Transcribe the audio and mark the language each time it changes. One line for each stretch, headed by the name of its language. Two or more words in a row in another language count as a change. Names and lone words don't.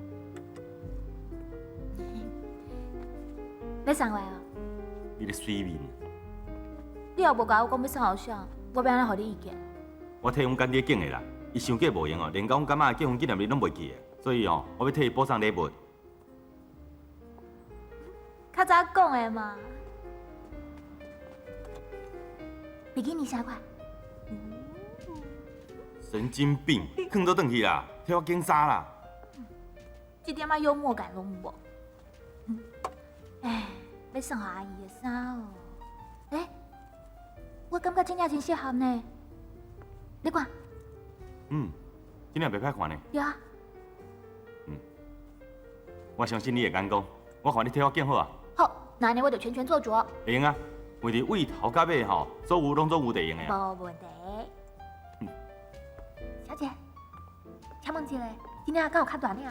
Min Nan Chinese: 要送我哦？你咧水面。你又无甲我讲要送后啥，我要安怎互你意见？我替阮干爹拣的啦，伊伤过无用哦，连甲阮干妈的结婚纪念日拢袂记的，所以哦，我要替伊补送礼物。较早讲的嘛。比基尼啥款？神经病，囥倒转去啦，替我拣衫啦。一点仔幽默感拢无。哎，要送互阿姨的衫哦。哎，我感觉真正真适合呢。你看。今日袂歹看呢。有啊。我相信你会眼光，我看你替我拣好啊。好，那安尼我就全权做主。会用啊，为伫位头到尾吼，所有拢做有地用的啊。无问题。小姐，请问一下，今仔敢有较大领的？